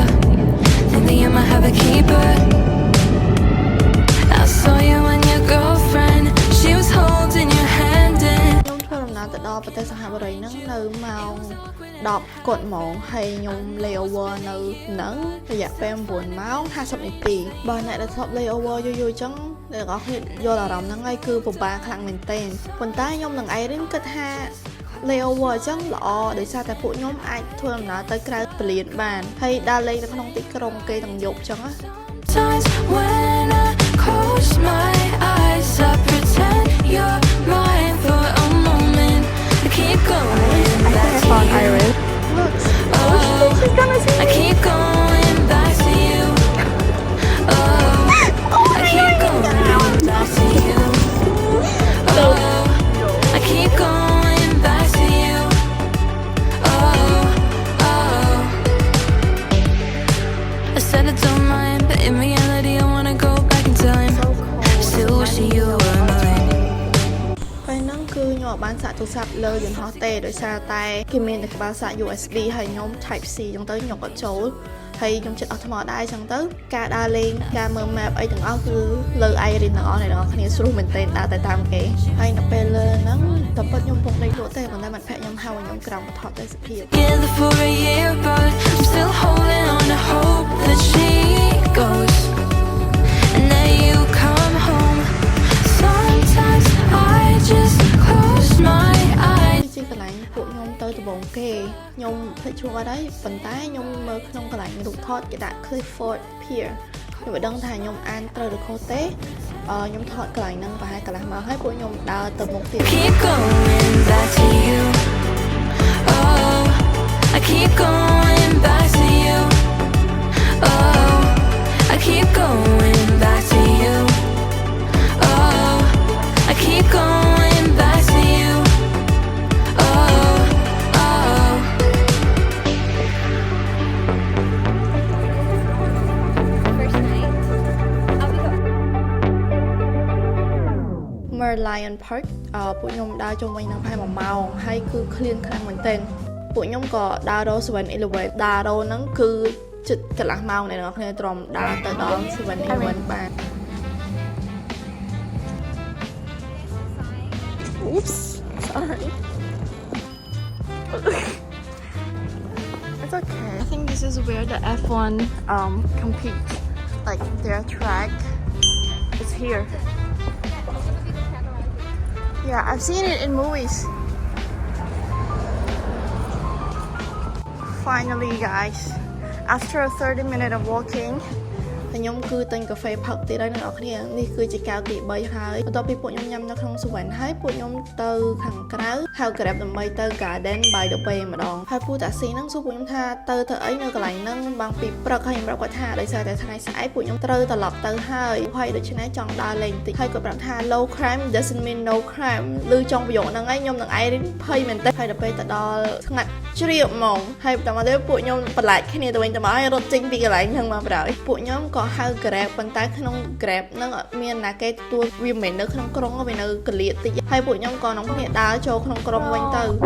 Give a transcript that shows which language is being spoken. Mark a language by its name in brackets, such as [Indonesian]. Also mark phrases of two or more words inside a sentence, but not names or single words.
[English] Think that you might have a keeper. I saw you and your girlfriend, she was holding your hand and [Khmer] ខ្ញុំធ្វើដំណើរទៅដល់ប្រទេសសិង្ហបុរីហ្នឹងនៅម៉ោង10គាត់ហ្មងហើយខ្ញុំ layover នៅហ្នឹងរយៈពេល9ម៉ោង50នាទីបើអ្នកដែលធ្លាប់ layover យូរៗអញ្ចឹងអ្នកទាំងអស់គ្នាយល់អារម្មណ៍ហ្នឹងហើយគឺពិបាកខ្លាំងមែនទែនប៉ុន្តែខ្ញុំនឹងអៃរិនគិតថា layover អញ្ចឹងល្អដោយសារតែពួកខ្ញុំអាចធ្វើដំណើរទៅក្រៅពលានបានហើយដើរលេងនៅក្នុងទីក្រុងគេទាំងយប់អញ្ចឹងណា [English] Times when I close my eyes, I pretend you're mine for a moment. I keep going back to you. Oh, I keep going back to you. Oh, I keep going back to you. Oh, I keep going back to you. Oh, oh. I said I don't mind, but in reality I wanna go back in time. Still wishing you were mine. [Khmer] ពេលហ្នឹងគឺខ្ញុំអត់បានសាកទូរស័ព្ទលើយន្តហោះទេដោយសារតែគេមានតែក្បាលសាក USB ហើយខ្ញុំ Type C អញ្ចឹងទៅខ្ញុំអត់ចូលហើយខ្ញុំចិត្តអស់ថ្មដែរអញ្ចឹងទៅការដើរលេងការមើល map អីទាំងអស់គឺលើអៃរិនទាំងអស់អ្នកទាំងអស់គ្នាស្រួលមែនទែនដើរទៅតាមគេហើយនៅពេលលើហ្នឹងតែពិតខ្ញុំពុកដេកលក់ទេប៉ុន្តែមិត្តភក្តិខ្ញុំហៅឲ្យខ្ញុំក្រោមបថតទេសភាព [English] Together for a year, but I'm still holding on to hope that she goes. And then you come home. Sometimes I just close my eyes. [Khmer] ជាកន្លែងពួកខ្ញុំទៅដំបងគេខ្ញុំភ្លេចឈ្មោះអត់ហើយប៉ុន្តែខ្ញុំមើលក្នុងកន្លែងរូបថតគេដាក់ Clifford Pier ខ្ញុំមិនដឹងថាខ្ញុំអានត្រូវឬខុសទេខ្ញុំថតកន្លែងហ្នឹងប្រហែលកន្លះម៉ោងហើយពួកខ្ញុំដើរទៅមុខទៀត [English] Keep going back to you. Oh, I keep going back to you. Oh, I keep going back to you. Oh, I keep going back to you. Oh, oh. First night. We go. [Khmer] Merlion Park ពួកខ្ញុំដើរជុំវិញនឹងប្រហែល1ម៉ោងហើយគឺ clean ខ្លាំងមែនទែនពួកខ្ញុំក៏ដើររក 7-Eleven ដើររកហ្នឹងគឺជិតកន្លះម៉ោងអ្នកនរគ្នាទ្រាំដើរទៅដល់ 7-Eleven បាន [English] Oops sorry It's okay I think this is where the F1 compete like their track is here Yeah, I've seen it in movies. Finally, guys, after 30 minutes of walking, [Khmer] ខ្ញុំគឺទិញកាហ្វេផឹកទៀតហើយអ្នកនរគ្នានេះគឺជាកែវទី3ហើយបន្ទាប់ពីពួកខ្ញុំញ៉ាំនៅក្នុងសវណ្ណហើយពួកខ្ញុំទៅខាងក្រៅហៅ Grab ដើម្បីទៅ Garden by the Bay ម្ដងហើយពូតាស៊ីហ្នឹងសួរពួកខ្ញុំថាទៅធ្វើអីនៅកន្លែងហ្នឹងបងពីព្រឹកហើយខ្ញុំប្រាប់គាត់ថាដោយសារតែថ្ងៃស្អែក ពួកខ្ញុំត្រូវត្រឡប់ទៅហើយដូច្នេះចង់ដើរលេងបន្តិចហើយគាត់ប្រាប់ថា [English] low crime doesn't mean no crime [Khmer] ឬចង់ប្រយោគហ្នឹងហើយខ្ញុំនឹងអៃរិនភ័យមែនទេហើយដល់ពេលទៅដល់ស្ងាត់ជ្រាបហ្មងហើយបន្តមកទៅពួកខ្ញុំបន្លាចគ្នាទៅវិញទៅមកហើយរត់ចេញពីកន្លែងហ្នឹងមកបណ្ដោយពួកខ្ញុំក៏ហៅ Grab ប៉ុន្តែក្នុង Grab ហ្នឹងអត់មានណាគេទទួលវាមិននៅក្នុងក្រុងវានៅកលៀតតិចហើយពួកខ្ញុំក៏នាំគ្នាដើរចូលក្នុងក្រុងវិញទៅ